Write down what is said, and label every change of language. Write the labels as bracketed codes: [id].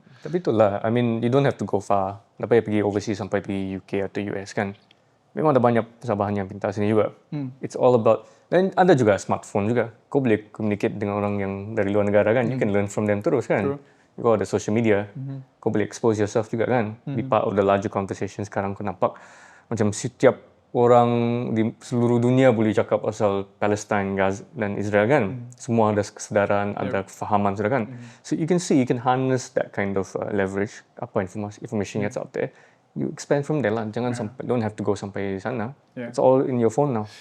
[ms] Tapi itulah, [en] I mean you don't have to go far. [ms] Tak payah pergi overseas sampai pergi UK atau US kan. Memang ada banyak Sabahan yang pintar sini juga. [en] It's all about, [ms] dan ada juga smartphone juga. Kau boleh communicate dengan orang yang dari luar negara kan. [en] You can learn from them [ms] terus kan. Kau ada [en] social media. [ms] Kau boleh [en] expose yourself juga kan. Be part of the larger conversation [ms] sekarang kau nampak. Macam setiap orang di seluruh dunia boleh cakap pasal Palestine, Gaza dan Israel kan. Semua ada kesedaran, ada kefahaman sudah kan. [en] So you can see, you can harness that kind of leverage. Apa information that's out there. You expand from there lah. [ms] Jangan sampai, [en] don't have to go [ms] sampai sana. [en] It's all in your phone now.